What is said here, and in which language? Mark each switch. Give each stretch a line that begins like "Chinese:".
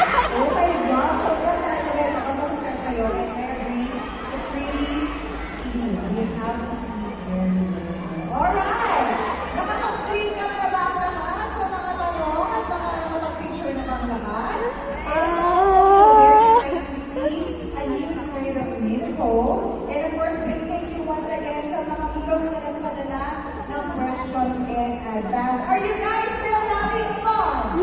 English: Oh my gosh, so good na guys.
Filipino: Kapag stress kayo,
English: and I agree, it's really sleep. You have to sleep very well. Alright!
Filipino: Nakapag-screen cap na ba ang lahat sa mga tanong at baka nakapag-picture na ba ang lahat?
English: And also, very nice to see a new side of Minho. And of course, big thank you once again
Filipino: sa mga heroes na nagpadala ng questions
English: in advance. Are you guys still having fun?